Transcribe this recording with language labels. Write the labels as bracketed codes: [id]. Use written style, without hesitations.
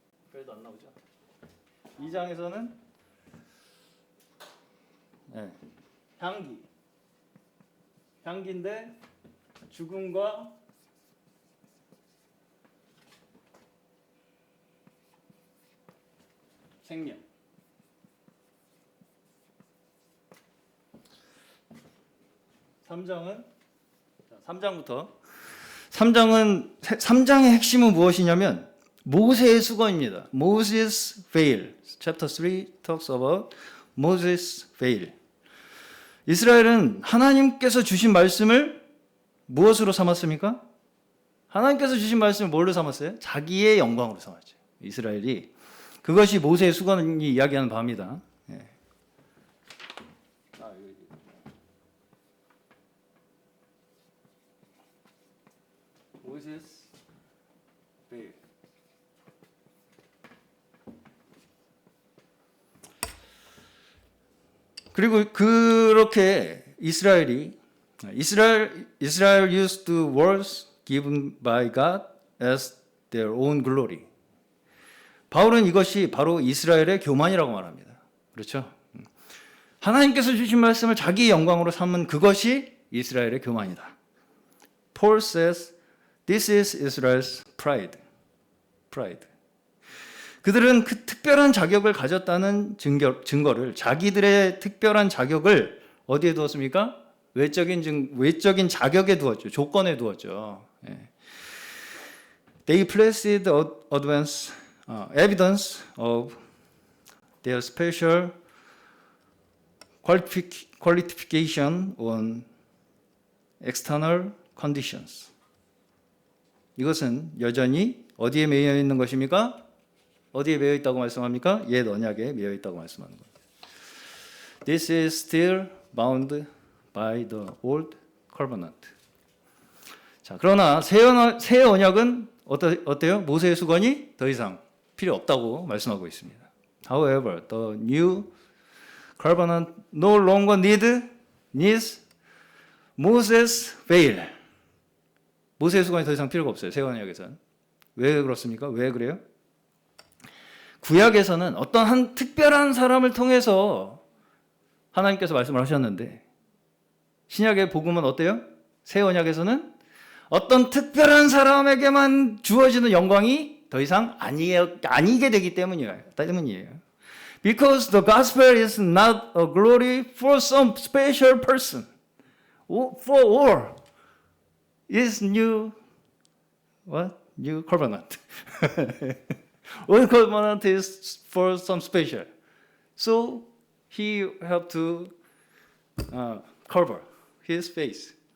[ko] 그래도 안 나오죠. 2장에서는 향기인데 죽음과 생명. 3장의 핵심은 무엇이냐면 모세의 수건입니다. [en] Moses veil. Chapter 3 talks about Moses veil. [ko] 이스라엘은 하나님께서 주신 말씀을 무엇으로 삼았습니까? 하나님께서 주신 말씀을 뭘로 삼았어요? 자기의 영광으로 삼았죠. 이스라엘이. 그것이 모세의 수건이 이야기하는 바입니다. [en] Moses veil. [ko] 그리고 그렇게 [en] Israel used the words given by God as their own glory. [ko] 바울은 이것이 바로 이스라엘의 교만이라고 말합니다. 그렇죠? 하나님께서 주신 말씀을 자기의 영광으로 삼은 그것이 이스라엘의 교만이다. [en] Paul says, this is Israel's pride. [ko] 그들은 그 특별한 자격을 가졌다는 증거를 자기들의 특별한 자격을 어디에 두었습니까? 외적인 자격에 두었죠. 조건에 두었죠. 예. [en] They placed evidence of their special qualification on external conditions. [ko] 이것은 여전히 어디에 매여 있는 것입니까? 어디에 매여 있다고 말씀합니까? 옛 언약에 매여 있다고 말씀하는 겁니다. [en] This is still bound by the old covenant. [ko] 자, 그러나 새 언약은 어때요? 모세의 수건이 더 이상 필요 없다고 말씀하고 있습니다. [en] However, the new covenant no longer needs Moses' veil. [ko] 모세의 수건이 더 이상 필요가 없어요. 새 언약에서는. 왜 그렇습니까? 왜 그래요? 구약에서는 어떤 한 특별한 사람을 통해서 하나님께서 말씀을 하셨는데 신약의 복음은 어때요? 새 언약에서는 어떤 특별한 사람에게만 주어지는 영광이 더 이상 아니게 되기 때문이에요. [en] Because the gospel is not a glory for some special person. For all is new covenant. Old covenant is for some special. So he have to cover his face.